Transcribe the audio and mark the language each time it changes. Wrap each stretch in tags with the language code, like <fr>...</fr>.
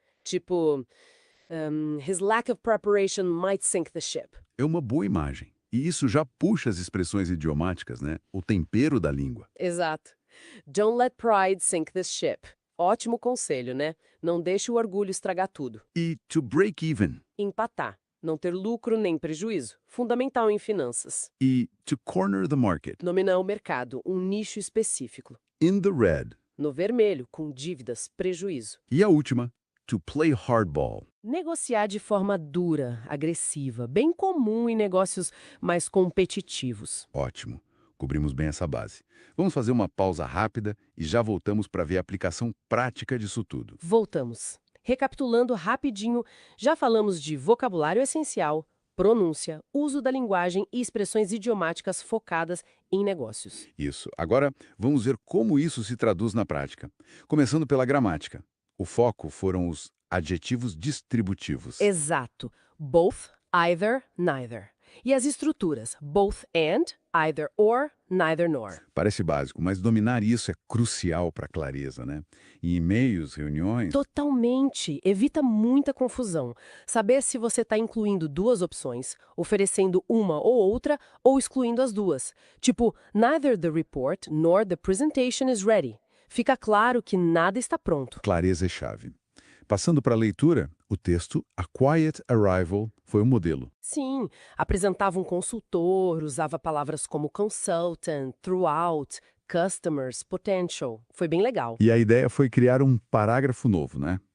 <en>Tipo, his lack of preparation might sink the ship.</en> <pt>É uma boa imagem. E isso já puxa as expressões idiomáticas, né? O tempero da língua. Exato.</pt> <en>Don't let pride sink this ship.</en> <pt>Ótimo conselho, né? Não deixe o orgulho estragar tudo.</pt> <en>E to break even.</en> <pt>Empatar. Não ter lucro nem prejuízo. Fundamental em finanças.</pt> <en>E to corner the market.</en> <pt>Dominar o mercado, um nicho específico.</pt> <en>In the red.</en> <pt>No vermelho, com dívidas, prejuízo. E a última,</pt> <en>to play hardball.</en> <pt>Negociar de forma dura, agressiva, bem comum em negócios mais competitivos. Ótimo. Cobrimos bem essa base. Vamos fazer uma pausa rápida e já voltamos para ver a aplicação prática disso tudo. Voltamos. Recapitulando rapidinho, já falamos de vocabulário essencial, pronúncia, uso da linguagem e expressões idiomáticas focadas em negócios. Isso. Agora, vamos ver como isso se traduz na prática. Começando pela gramática. O foco foram os adjetivos distributivos.</pt> <en>Exato. both, either, neither.</en> <pt>E as estruturas,</pt> <en>both and, either or, neither nor.</en> <pt>Parece básico, mas dominar isso é crucial para a clareza, né? Em e-mails, reuniões, Totalmente. Evita muita confusão. Saber se você está incluindo duas opções, oferecendo uma ou outra, ou excluindo as duas.</pt> <en>Tipo, neither the report nor the presentation is ready.</en> <pt>Fica claro que nada está pronto. clareza é chave. Passando para a leitura, o texto A Quiet Arrival foi o modelo. Sim, apresentava um consultor, usava palavras como</pt> <en>consultant, throughout, customers, potential.</en> <pt>Foi bem legal. E a ideia foi criar um parágrafo novo, né?</pt>